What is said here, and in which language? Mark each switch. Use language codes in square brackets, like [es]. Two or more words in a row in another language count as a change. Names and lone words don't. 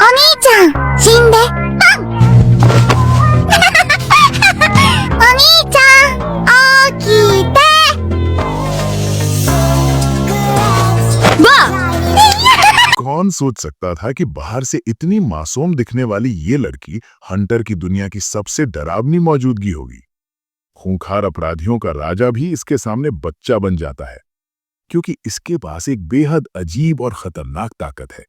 [ja] 兄ちゃん、死んで。パンお兄ちゃん、起きて。वाह! [hi] कौन सोच सकता था कि बाहर से इतनी मासूम दिखने वाली ये लड़की हंटर की दुनिया की सबसे डरावनी मौजूदगी होगी। खूंखार अपराधियों का राजा भी इसके सामने बच्चा बन जाता है, क्योंकि इसके पास एक बेहद अजीब और खतरनाक ताकत है।